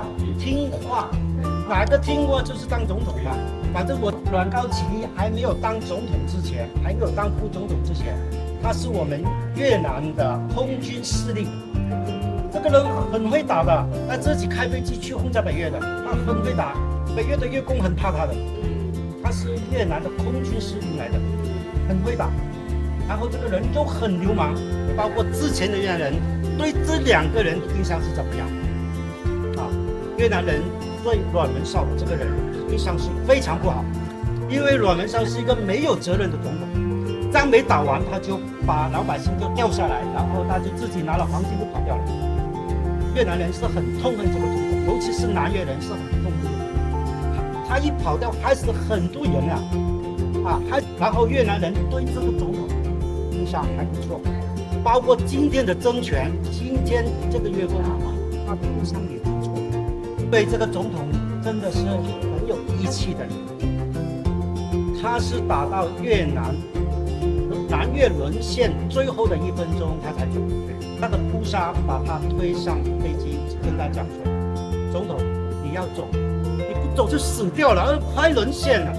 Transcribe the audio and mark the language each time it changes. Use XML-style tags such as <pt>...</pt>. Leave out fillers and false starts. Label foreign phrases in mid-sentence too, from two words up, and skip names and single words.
<zh>聽話，哪個聽話就是當總統嘛。反正我阮高祺還沒有當總統之前，還沒有當副總統之前，他是我們越南的空軍司令。這個人很會打的，他自己開飛機去轟炸北越的，他很會打。北越的越共很怕他的，他是越南的空軍司令來的，很會打。然後這個人又很流氓，包括之前的越南人對這2個人印象是怎麼樣？越南人對阮文紹這個人印象是非常不好，因為阮文紹是一個沒有責任的總統，仗沒打完他就把老百姓就掉下來，然後他就自己拿了黃金就跑掉了。越南人是很痛恨這個總統，尤其是南越人是很痛恨他一跑掉害死很多人然後越南人對這個總統印象還不錯，包括今天的政權，今天這個越共他的印象也不錯，對這個總統真的是很有義氣的人。他是打到越南越淪陷最後的1分鐘他才走，他的撲殺把他推上飛機，跟他講說：“總統，你要走，你不走就死掉了，快淪陷了。”</zh>